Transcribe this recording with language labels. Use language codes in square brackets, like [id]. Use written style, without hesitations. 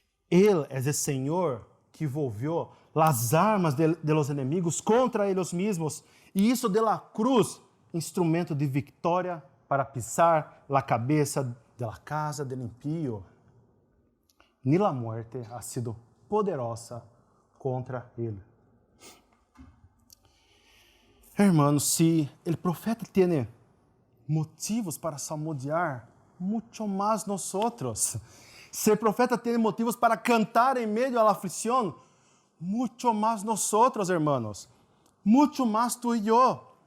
[pt] Ele é o Senhor que [es] volvió [pt] as armas [es] de los enemigos [pt] contra eles mesmos e isso [es] de la cruz, [pt] instrumento de vitória para pisar [es] la cabeça de la casa del impío. Ni la muerte ha sido poderosa contra [pt] ele. [es] Hermanos, [pt] se o profeta tem motivos para salmodiar, muito mais nós outros. Se o profeta tem motivos para cantar em meio à aflição, muito mais nós outros, [es] hermanos. [pt] Muito mais tu e eu.